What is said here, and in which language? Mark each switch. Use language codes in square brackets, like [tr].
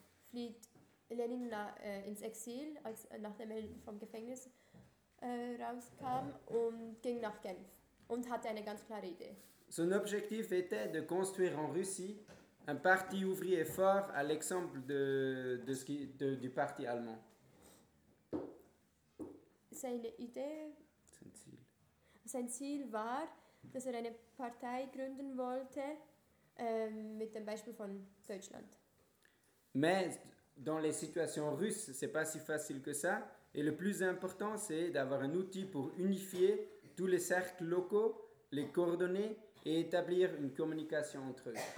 [de] Flieht Lenin ins Exil, als nachdem er vom Gefängnis rauskam und ging nach Genf und hatte eine ganz klare Idee. [fr] Son objectif était de construire en Russie un parti ouvrier fort à l'exemple du parti allemand. [de] Seine Idee, sein Ziel war, dass er eine Partei gründen wollte mit dem Beispiel von Deutschland. [fr] Mais dans les situations russes, c'est pas si facile que ça. Et le plus important, c'est d'avoir un outil pour unifier tous les cercles locaux, les coordonner et établir une communication entre eux.